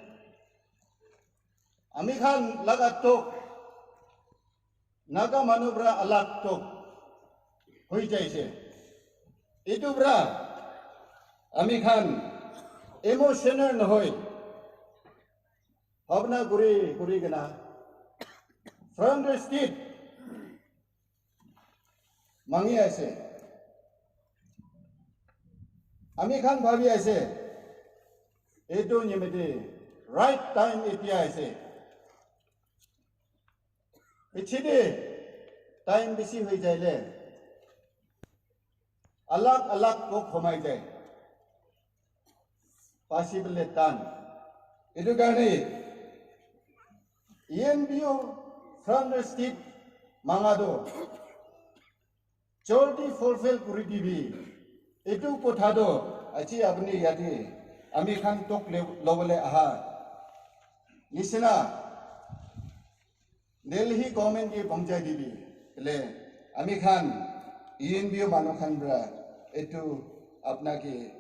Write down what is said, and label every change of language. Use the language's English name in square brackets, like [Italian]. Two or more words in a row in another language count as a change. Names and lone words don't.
[Naga Pidgin] ami khan lagatok naga manu bra alag tok hoi jaise itu bra ami khan emotional na hoi habna guri gina [English] from the street [Naga Pidgin] mangi aise ami khan bhabi aise eto nyemede [English] right time [Naga Pidgin] itia aise ichide time bisi hoi jaile alag ko khomai jai possible tan edu gani ENPO [English] from the street [Naga Pidgin] mangado joldi fulfill kuri dibi etu kothado achi apni yati ami khan tok lobole aha nisna Delhi government ki pamchai dibi le ami khan ENPO manu khan bra etu apna ki